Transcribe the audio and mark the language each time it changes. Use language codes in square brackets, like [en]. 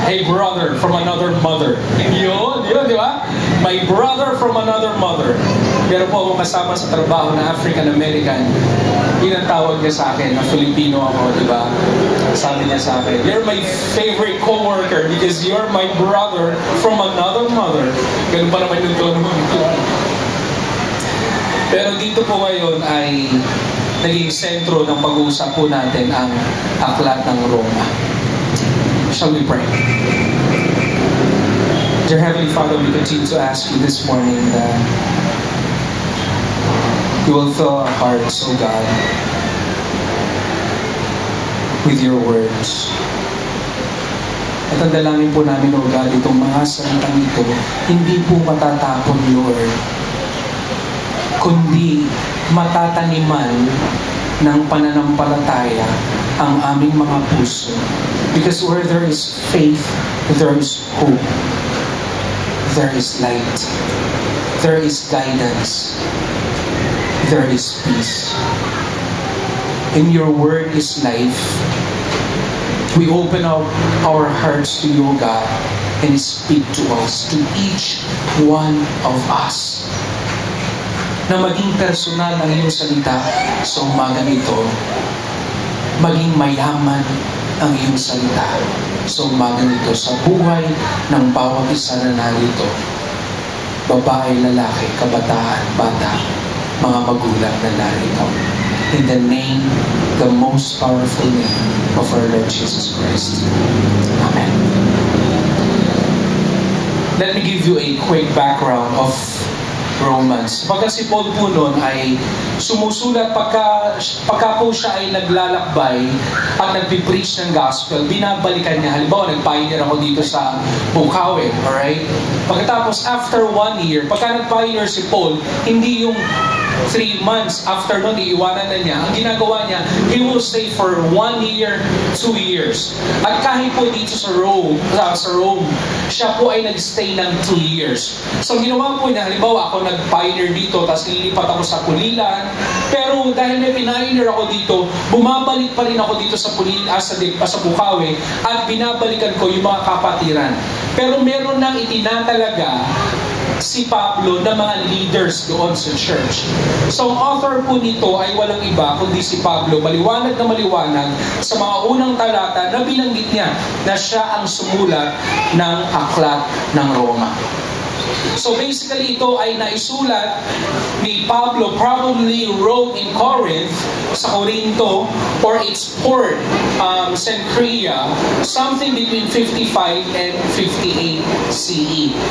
[en] Hey brother from another mother. Yun, di ba? My brother from another mother. [tl] Pero po akong kasama sa trabaho na African-American. Yun ang tawag niya sa akin, na Filipino ako, di ba? Sabi niya sa akin, [en] you're my favorite co-worker because you're my brother from another mother. [tl] Ganun pa naman yung tono. Pero dito po ngayon ay naging sentro ng pag-uusap po natin ang aklat ng Roma. [en] Shall we pray? Dear Heavenly Father, we continue to ask you this morning that you will fill our hearts, O God, with your words. [tl] At ang dalangin po namin, O God, itong mga salitang ito, hindi po matatapon, Lord, kundi matataniman ng pananampalataya ang aming mga puso. [en] Because where there is faith, there is hope. There is light. There is guidance. There is peace. And your word is life. We open up our hearts to you, God, and speak to us, to each one of us. [tl] Na maging personal ang iyong salita sa umagang ito, maging mayaman ang iyong salita. sa umaga nito sa buhay ng bawat isa na narito. Babae, lalaki, kabataan, bata, mga magulang na narito. [en] In the name, the most powerful name of our Lord Jesus Christ. Amen. Let me give you a quick background of Romans. [tl] Pagka si Paul po noon ay sumusulat pagka po siya ay naglalakbay at nagpipreach ng gospel, binabalikan niya. Halimbawa, nag-pioneer ako dito sa Bukawi, alright? Pagkatapos, after 1 year, pagka nag-pioneer si Paul, hindi yung 3 months after nun, iiwanan na niya. Ang ginagawa niya, [en] he will stay for 1 year, 2 years. [tl] At kahit po dito sa Rome, siya po ay nagstay ng 2 years. So, ginawa po niya, halimbawa, ako nag-pioneer dito, tapos nilipat ako sa Pulilan. Pero dahil may pioneer ako dito, bumabalik pa rin ako dito sa Pulilan, sa Bukawi, at binabalikan ko yung mga kapatiran. Pero meron nang itinatalaga si Pablo na mga leaders doon sa church. So, ang author po nito ay walang iba kundi si Pablo. Maliwanag na maliwanag sa mga unang talata na binanggit niya na siya ang sumulat ng aklat ng Roma. [en] So basically, [tl] ito ay naisulat ni Pablo, [en] probably wrote in Corinth, sa Corinto, or its port, Cenchrea, something between 55 and 58 CE.